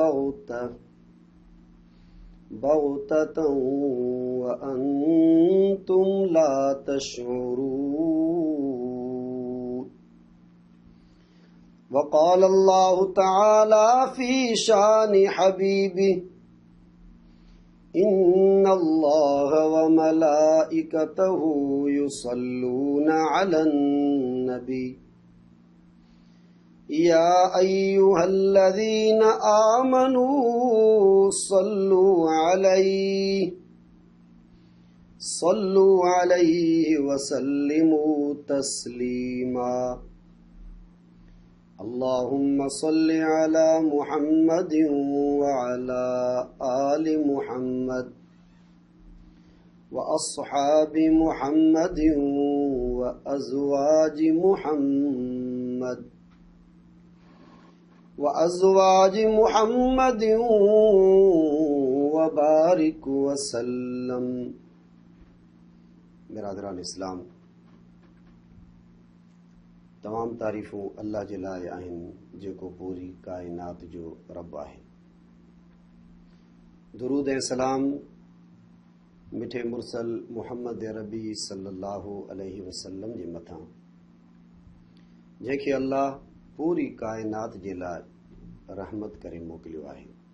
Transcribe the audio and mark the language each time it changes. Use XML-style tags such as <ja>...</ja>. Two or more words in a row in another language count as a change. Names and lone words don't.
<ar>بغتة وأنتم لا تشعرون. وقال الله تعالى في شأن حبيبه إن الله وملائكته يصلون على النبي يا أيها الذين آمنوا صلوا عليه وسلموا تسليما. اللهم صل على محمد وعلى آل محمد وأصحاب محمد وأزواج محمد وبارك وسلم.</ar> <sd>बिरादरान इस्लाम, तमाम तारीफ़ूं अल्लाह जे लाइ आहिनि जेको पूरी काइनात जो रब आहे। दुरूद ऐं सलाम मिठे मुरसल मुहम्मद अरबी</sd> <ar>صلى الله عليه وسلم</ar> <sd>जे मथां, जंहिंखे अल्लाह पूरी काइनात जे लाइ रहमत करे मोकिलियो आहे।</sd>